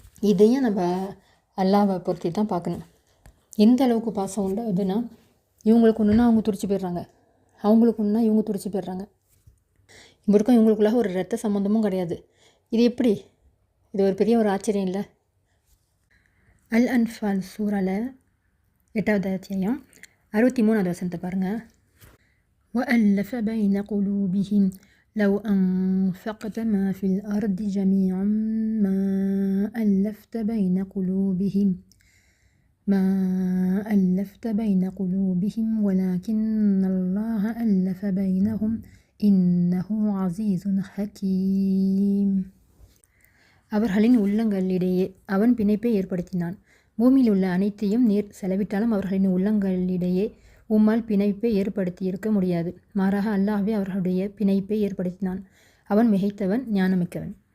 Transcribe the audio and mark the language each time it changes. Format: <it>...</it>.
<ta>இதையும் நம்ம அல்லாஹ்வை பொறுத்து தான் பார்க்கணும். எந்த அளவுக்கு பாசம் உண்டாகுதுன்னா, இவங்களுக்கு ஒன்றுனா அவங்க துடிச்சு போயிடுறாங்க, அவங்களுக்கு ஒன்றுனா இவங்க துடிச்சு போயிடுறாங்க. இவங்களுக்குள்ளாக ஒரு ரத்த சம்மந்தமும் கிடையாது. இது எப்படி? இது ஒரு பெரிய ஒரு ஆச்சரியம் இல்லை? அல் அன்ஃபால் சூறால 8வது அத்தியாயம் 63வது வசனத்தை பாருங்கள்.</ta> <ar>وألف بين قلوبهم لو أنفقت ما في الأرض جميعا ما ألفت بين قلوبهم ولكن الله ألف بينهم إنه عزيز حكيم.</ar> <ta>அவர்களின் உள்ளங்களிடையே அவன் பிணைப்பை ஏற்படுத்தினான். பூமியில் உள்ள அனைத்தையும் நீர் செலவிட்டாலும் அவர்களின் உள்ளங்களிடையே உம்மால் பிணைப்பை ஏற்படுத்தியிருக்க முடியாது. மாறாக அல்லாஹ்வே அவர்களுடைய பிணைப்பை ஏற்படுத்தினான். அவன் மிகைத்தவன், ஞானமிக்கவன்.</ta>